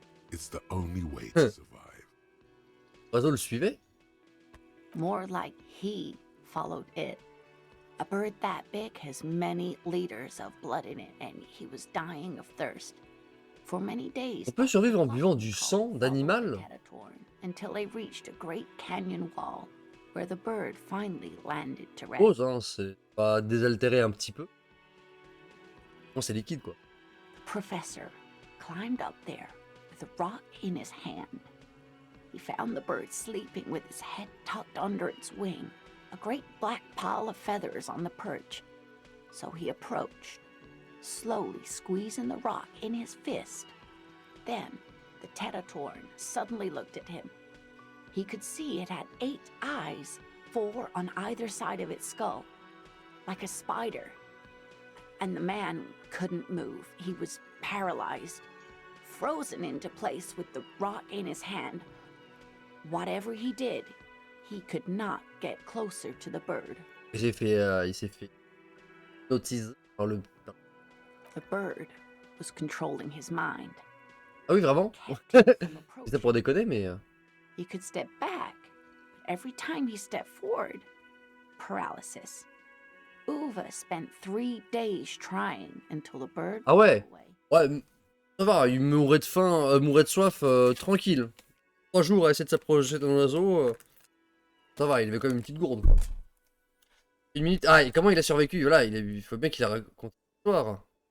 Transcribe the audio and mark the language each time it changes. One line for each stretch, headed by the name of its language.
English: It's the only way to survive.
French: L'oiseau le suivait?
English: More like he followed it. A bird that big has many liters of blood in it, and he was dying of thirst. For many days,
French: On peut survivre en buvant du sang d'animal?
English: until they reached a great canyon wall, where the bird finally landed to rest.
French: Pause, hein, c'est pas désaltéré un petit peu. Non, c'est liquide, quoi.
English: The professor climbed up there with a rock in his hand. He found the bird sleeping with his head tucked under its wing, a great black pile of feathers on the perch. So he approached, slowly squeezing the rock in his fist. Then the teratorn suddenly looked at him. He could see it had 8 eyes, 4 on either side of its skull, like a spider. And the man couldn't move. He was paralyzed, frozen into place with the rock in his hand. Whatever he did, he could not get closer to the bird.
French: Il s'est fait hypnotiser par le...
English: The bird was controlling his mind.
French: Ah oui, vraiment?
English: Kept him from
French: C'était pour
English: approaching.
French: déconner, mais...
English: He could step back, but every time he stepped forward, paralysis. Uwe spent 3 days trying until the bird
French: Ah ouais.
English: flew away.
French: Ouais, ça va, il mourait de faim, mourait de soif, tranquille. 3 jours à essayer de s'approcher d'un oiseau, ça va, il avait quand même une petite gourde, quoi. 1 minute... Ah, et comment il a survécu? Voilà, il faut bien qu'il a raconté l'histoire.